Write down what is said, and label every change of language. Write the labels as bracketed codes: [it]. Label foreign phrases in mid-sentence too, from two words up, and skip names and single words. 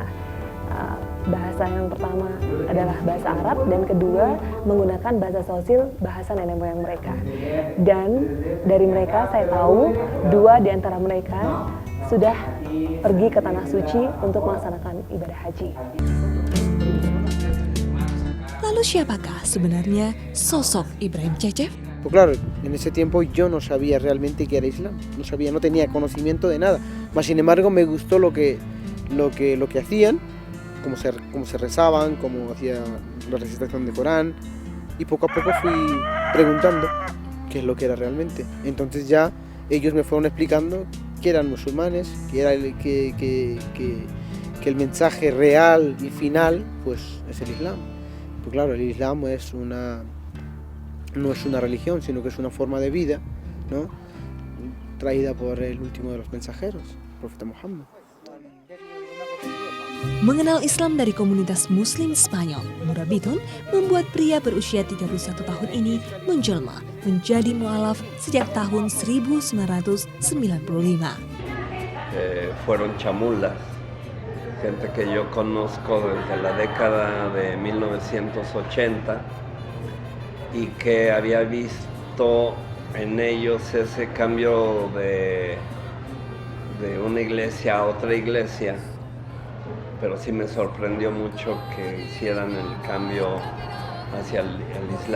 [id] Bahasa yang pertama adalah bahasa Arab dan kedua menggunakan bahasa Tzotzil, bahasa nenek moyang mereka. Dan dari mereka saya tahu dua di antara mereka sudah pergi ke tanah suci untuk melaksanakan ibadah haji. Lalu siapakah sebenarnya sosok Ibrahim Cecef? [es] Pues claro, en ese tiempo yo no sabía realmente qué era Islam, no tenía conocimiento de nada. Mas sin embargo me gustó lo que hacían. Cómo se rezaban, cómo hacía la recitación del Corán, y poco a poco fui preguntando qué es lo que era realmente. Entonces ya ellos me fueron explicando que eran musulmanes, que el mensaje real y final pues es el Islam. Pues claro, el Islam no es una religión, sino que es una forma de vida, ¿no? Traída por el último de los mensajeros, el profeta Muhammad. [id] Mengenal Islam dari komunitas Muslim Spanyol, Murabitun membuat pria berusia 31 tahun ini menjelma menjadi mualaf sejak tahun 1995. [es] Fueron chamulas, gente que yo conozco desde la década de 1980 y que había visto en ellos ese cambio de una iglesia a otra iglesia, pero sí me sorprendió mucho que hicieran el cambio hacia el Islam.